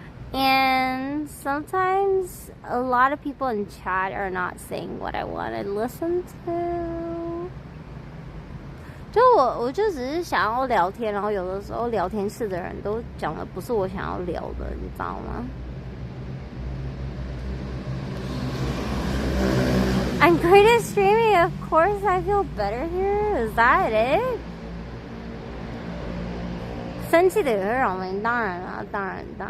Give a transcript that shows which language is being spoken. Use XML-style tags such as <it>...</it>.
<en>And sometimes a lot of people in chat are not saying what I want to listen to.</en> <zh>我就只是想要聊天，然后有的时候聊天室的人都讲的不是我想要聊的，你知道吗？</zh> <en>I'm great at streaming, of course I feel better here. Is that it?</en> <zh>生气的也会让我们，当然啦，当然。</zh>